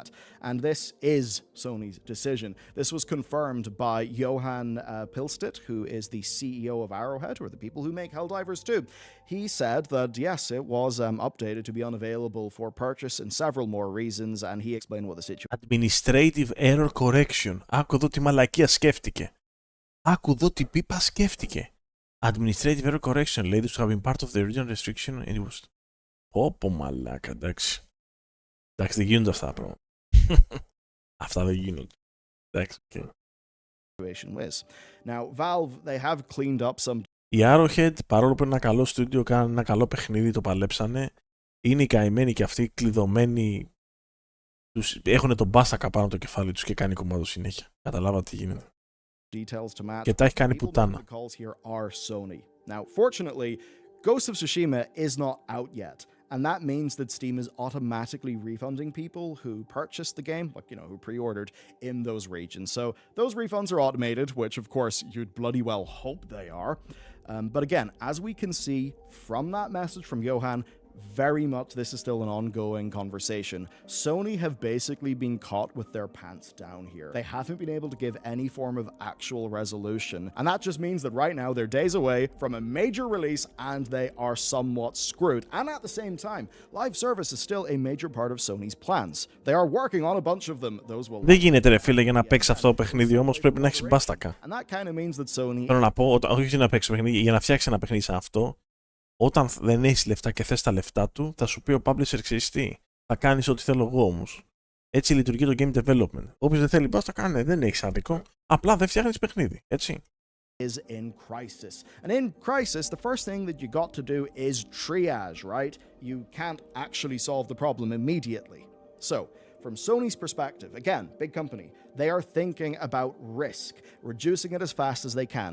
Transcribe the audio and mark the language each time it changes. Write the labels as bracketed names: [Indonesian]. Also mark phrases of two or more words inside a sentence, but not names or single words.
[English] And this is Sony's decision. This was confirmed by Johan Pilstedt, who is the CEO of Arrowhead, or the people who make Helldivers 2. He said that, yes, it was updated to be unavailable for purchase and several more reasons, and he explained what the situation... Administrative error correction. [Greek] Άκου εδώ τι μαλακία σκέφτηκε. Άκου εδώ τι πίπα σκέφτηκε. [English] Administrative error correction, ladies, to have been part of the original restriction, and it was... [Greek] Όπο μαλάκα, εντάξει. Εντάξει, δεν γίνονται αυτά τα πράγματα. Αυτά δεν γίνονται. Εντάξει, okay. [English] Now, Valve, they have cleaned up some... [Greek] Η Arrowhead, παρόλο που είναι ένα καλό στούντιο, κάνανε ένα καλό παιχνίδι, το παλέψανε. Είναι οι καημένοι και αυτοί κλειδωμένοι. Έχουν τον μπάστακα πάνω από το κεφάλι τους και κάνει κομμάτο συνέχεια. Καταλάβατε τι γίνεται. Και τα έχει κάνει πουτάνα. [English] Now, fortunately, Ghost of Tsushima is not out yet. And that means that Steam is automatically refunding people who purchased the game, like, who pre-ordered in those regions. So those refunds are automated, which of course you'd bloody well hope they are. But again, as we can see from that message from Johan, very much this is still an ongoing conversation. Sony have basically been caught with their pants down here. They haven't been able to give any form of actual resolution. And that just means that right now they're days away from a major release and they are somewhat screwed. And at the same time, live service is still a major part of Sony's plans. They are working on a bunch of them. Those will... [Greek] Δεν γίνεται ρε φίλε για να παίξεις αυτό το παιχνίδι, όμως πρέπει να έχεις μπάστακα. [English] And that kind of means that Sony... [Greek] Θέλω να πω, όχι να παίξεις παιχνίδι, για να φτιάξεις ένα παιχνίδι σαν αυτό, όταν δεν έχεις λεφτά και θες τα λεφτά του, θα σου πει ο publisher, ξέρεις τι, θα κάνεις ό,τι θέλω εγώ όμως. Έτσι λειτουργεί το [English] game development. [Greek] Όποιος δεν θέλει, πας τα κάνει, δεν έχεις άδικο. Απλά δεν φτιάχνεις παιχνίδι, έτσι. [English] Is in crisis. And in crisis, the first thing that you got to do is triage, right? You can't actually solve the problem immediately. So, from Sony's perspective, again, big company, they are thinking about risk, reducing it as fast as they can.